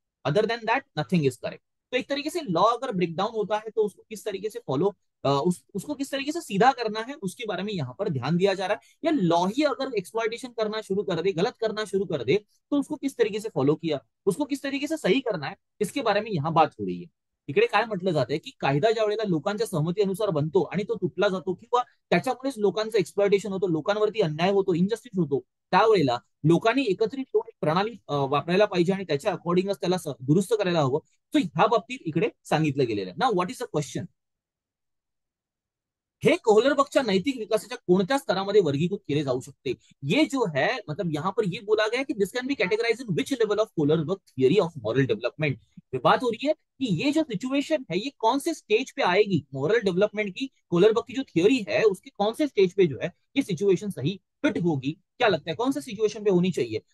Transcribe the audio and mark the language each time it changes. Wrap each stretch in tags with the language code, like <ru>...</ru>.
<en>Other than that nothing is correct.</en> <hi>तो एक तरीके से लॉ अगर ब्रेक डाउन होता है तो उसको किस तरीके से फॉलो, उसको किस तरीके से सीधा करना है, उसके बारे में यहाँ पर ध्यान दिया जा रहा है। या लॉ ही अगर एक्सप्लॉइटेशन करना शुरू कर दे, गलत करना शुरू कर दे, तो उसको किस तरीके से फॉलो किया, उसको किस तरीके से सही करना है, इसके बारे में यहाँ बात हो रही है।</hi> <mr>इकडे काय म्हटलं जातंय की कायदा ज्या वेळेला लोकांच्या सहमतीनुसार बनतो आणि तो तुटला जातो, किंवा त्याच्यामुळेच लोकांचं एक्सप्लॉइटेशन होतं, लोकांवरती अन्याय होतो, इनजस्टिस होतो, त्यावेळेला लोकांनी एकत्रित येऊन एक प्रणाली वापरायला पाहिजे आणि त्याच्या अकॉर्डिंगच त्याला दुरुस्त करायला हवं. सो ह्या बाबतीत इकडे सांगितलं गेलेलं आहे.</mr> <en>Now what is the question?</en> <mr>हे कोहलरबर्गच्या नैतिक विकासाच्या कोणत्या स्तरामध्ये वर्गीकृत केले जाऊ शकते?</mr> <hi>ये जो है, मतलब यहाँ पर ये बोला गया है कि</hi> <en>This can be categorize in which level of Kohlberg theory of moral development.</en> <hi>बात हो रही है कि ये जो सिचुएशन है ये कौन से स्टेज पे आएगी, मॉरल डेवलपमेंट की कोहलरबर्ग की जो थियोरी है उसके कौन से स्टेज पे जो है ये सिचुएशन सही फिट होगी, क्या लगता है कौन से सिचुएशन पे होनी चाहिए?</hi>